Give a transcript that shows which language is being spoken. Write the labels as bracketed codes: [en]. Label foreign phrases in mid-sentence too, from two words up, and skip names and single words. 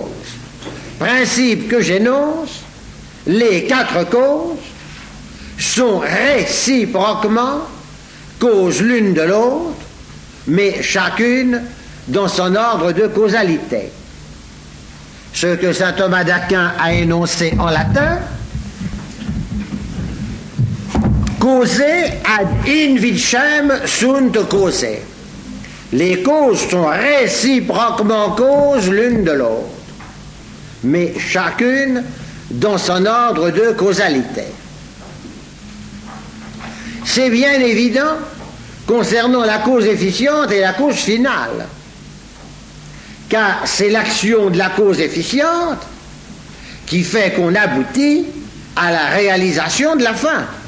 [fr] Principe que j'énonce, les quatre causes sont réciproquement causes l'une de l'autre, mais chacune dans son ordre de causalité. Ce que saint Thomas d'Aquin a énoncé en latin, [la] causae ad invicem sunt causae. [fr] Les causes sont réciproquement causes l'une de l'autre, mais chacune dans son ordre de causalité. C'est bien évident concernant la cause efficiente et la cause finale, car c'est l'action de la cause efficiente qui fait qu'on aboutit à la réalisation de la fin.